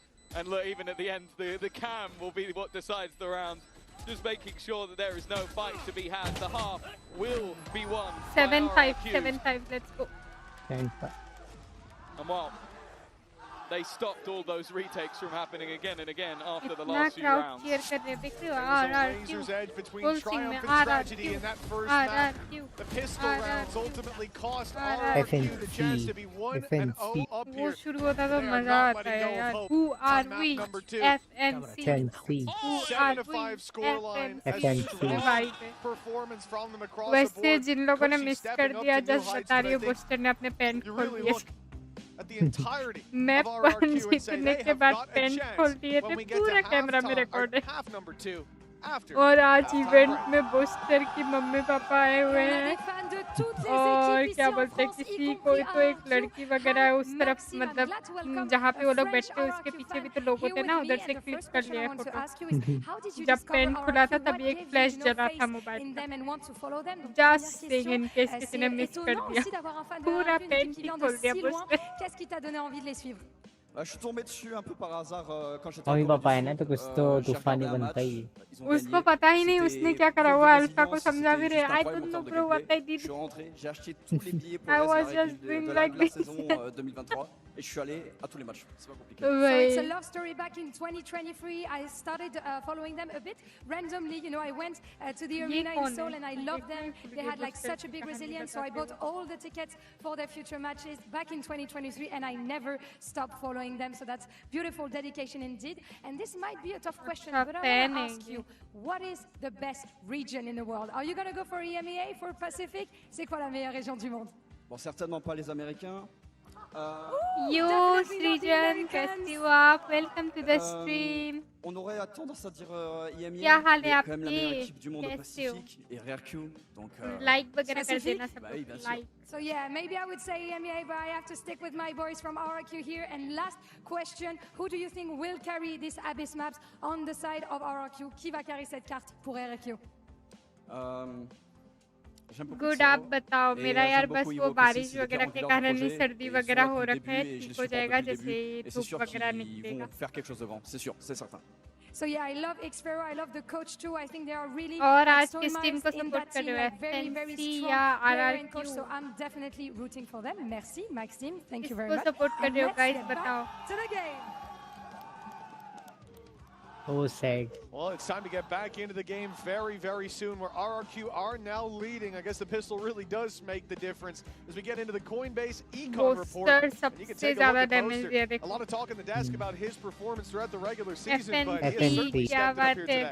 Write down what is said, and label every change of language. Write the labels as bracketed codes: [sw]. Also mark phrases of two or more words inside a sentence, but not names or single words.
[en] And look, even at the end, the cam will be what decides the round. Just making sure that there is no fight to be had. The half will be won. 7-5 7-5 let's go. 7-5. And while they stopped all those retakes from happening again and again after the [hi] इतना [en] last few [hi] क्राउड [en] rounds. [hi] cheer कर रहे हैं देख रहे हो [en] Razor's RRQ edge between full swing triumph [hi] में [en] and tragedy RRQ in that first map. RRQ The pistol rounds ultimately cost RRQ RRQ the chance to be 1-0 up [hi] वो [en] here. [hi] शुरू होता तो [en] They are [hi] मजा [en] not [hi] आता [en] letting [hi] है [en] go of [hi] यार. [en] hope Who are on map we? number 2. FNC. FNC. Who are 7-5 we? scoreline. FNC. [hi] Vibe है. [en] Performance from them across the [hi] वैसे [en] board. [hi] जिन लोगों ने [en] Cushy [hi] मिस [en] stepping [hi] कर [en] up [hi] दिया [en] to new [hi] जस्ट [en] heights, [hi] बता [en] but [hi] रही [en] I [hi] हूँ [en] think [hi] बोस्टर ने अपने पैंट [en] you [hi] खोल [en] really [hi] दिए. [en] look at the entirety [hi] मैं [en] of RRQ and say [hi] जीतने [en] they [hi] के [en] have [hi] बाद [en] got a [hi] पैंट खोल [en] chance [hi] दिए [en] when [hi] थे [en] we get [hi] पूरा [en] to [hi] कैमरा में [en] halftime, or [hi] रिकॉर्ड है. [en] half number 2 after [hi] और आज [en] halftime [hi] इवेंट [en] break. [hi] में बोस्टर की मम्मी पापा आए हुए हैं और क्या बोलते हैं किसी कोई तो एक लड़की वगैरह है उस तरफ मतलब जहाँ पे वो लोग बैठते हैं उसके पीछे भी तो लोग होते हैं ना उधर से क्लिक कर लिया है फोटो. जब पेन खुला था तभी एक फ्लैश जला था मोबाइल का. [en] just saying in case [hi] किसी ने मिस कर दिया पूरा पेन ही खोल दिया बोस्टर. [fr] Je suis tombé dessus un peu par hasard quand j'étais [hi] मम्मी [fr] en [hi] पापा है [fr] Corée [hi] ना [fr] du [hi] तो कुछ [fr] Sud. [hi] तो [fr] J'ai [hi] तूफानी [fr] regardé un [hi] बनता [fr] match. [hi] ही. [fr] Ils ont [hi] उसको [fr] gagné. [hi] पता ही नहीं उसने क्या करा [fr] C'était [hi] हुआ [fr] preuve de [hi] अल्फा को [fr] résilience, [hi] समझा भी [fr] c'était [hi] रहे [fr] juste [en] आई [fr] incroyable [en] डोंट [fr] en [en] नो [fr] termes de [en] bro what I [fr] gameplay. [en] डिड. [fr] Je suis rentré, j'ai acheté tous les billets pour [en] I [fr] le [en] was [fr] reste [en] just [fr] de [en] doing [fr] la [en] like [fr] regular [en] this. [fr] saison 2023 et je suis allé à tous les matchs. C'est pas compliqué. [en] So it's a love story back in 2023. I started following them a bit randomly. You know, I went to the arena in Seoul and I loved them. They had like such a big resilience. So I bought all the tickets for their future matches back in 2023 and I never stopped following them. So that's beautiful dedication indeed. And this might be a tough question, but I want to ask you, what is the best region in the world? Are you going to go for EMEA, for Pacific? [fr] C'est quoi la meilleure région du monde? Bon, certainement pas les Américains. [en] Yo Srijan, [hi] कैसे हो आप? [en] Welcome to the stream. [fr] On aurait tendance à dire IMIA, [hi] क्या हाल [fr] mais [hi] है [fr] quand même la meilleure [hi] आपके? [fr] équipe du monde au [hi] कैसे हो? [fr] Pacifique et RRQ. Donc [hi] लाइक वगैरह कर देना सब [fr] Bah oui, bien [hi] लोग. [fr] sûr. [hi] लाइक. [en] So yeah, maybe I would say EMEA, but I have to stick with my boys from RRQ here. And last question, who do you think will carry this Abyss maps on the side of RRQ? [fr] Qui va carry cette carte pour RRQ? [hi] गुड आप बताओ मेरा यार बस वो बारिश वगैरह के कारण ही सर्दी वगैरह हो रखा है ठीक हो जाएगा जैसे धूप वगैरह निकलेगा. [fr] faire quelque chose de grand, c'est sûr, c'est certain. [en] So yeah, I love Xfero, I love the coach too. I think they are really [hi] और आज [en] so [hi] किस टीम को [en] nice in [hi] सपोर्ट [en] that [hi] कर [en] team, [hi] रहे हो? [en] like very very [hi] FNC [en] strong [hi] या [en] player and coach. [hi] RRQ? [en] So I'm definitely rooting for them. Merci Maxime, thank you very [hi] किसको [en] much. [hi] सपोर्ट कर [en] And [hi] रहे हो [en] let's [hi] गाइस [en] get back [hi] बताओ. [en] to the game. Oh sad. Well, it's time to get back into the game very, very soon where RRQ are now leading. I guess the pistol really does make the difference as we get into the Coinbase Econ report. And you can take a look at Poster. A lot of talk in the desk about his performance throughout the regular season, but he has certainly stepped up here today.